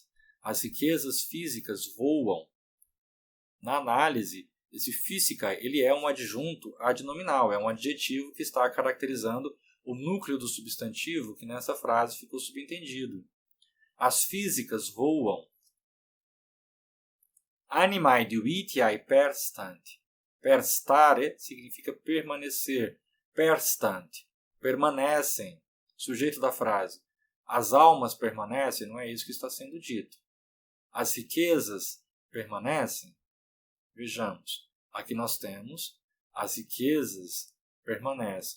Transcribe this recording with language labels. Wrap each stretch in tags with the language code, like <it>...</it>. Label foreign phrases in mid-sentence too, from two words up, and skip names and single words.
<pt>As riquezas físicas voam. Na análise, esse physicae ele é um adjunto adnominal, é um adjetivo que está caracterizando o núcleo do substantivo que nessa frase ficou subentendido. As físicas voam.</pt> <la>Animae divitiae perstant.</la> <pt>Perstare significa permanecer. Perstant, permanecem. Sujeito da frase. As almas permanecem, não é isso que está sendo dito. As riquezas permanecem. Vejamos, aqui nós temos as riquezas permanecem.</pt>